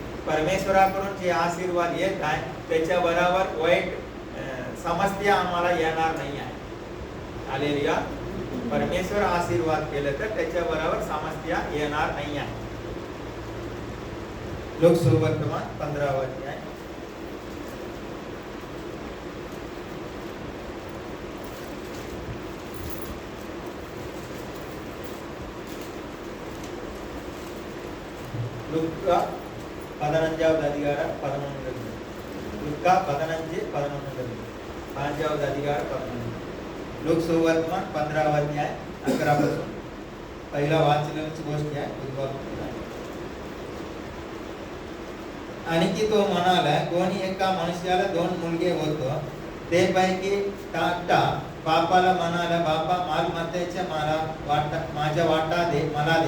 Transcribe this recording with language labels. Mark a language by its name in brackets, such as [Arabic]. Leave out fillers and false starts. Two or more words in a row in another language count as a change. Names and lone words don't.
[Marathi] परमेश्वराकडून जे आशीर्वाद येत आहे त्याच्या बरोबर वाईट समस्या आम्हाला येणार नाही आहे. हालेलुया. परमेश्वर आशीर्वाद केलं तर त्याच्या बरोबर समस्या येणार नाही आहे. लोक सुवर्तमान 15 अध्याय. [Telugu] ലുക്ക 15వ అధికారం 11. లుక్క 15:11. 5వ అధికారం 11. [Marathi] लोक सुवर्तमान 15 अध्याय 11 पासून पहिला वाचल्याची गोष्ट आहे. आणखी तो म्हणाला, कोणी एका मनुष्याला 2 मुलगे होतो, ते पैकी धाकटा बापाला म्हणाला, बापा मालमत्तेच्या माझ्या वाटा दे, मला दे.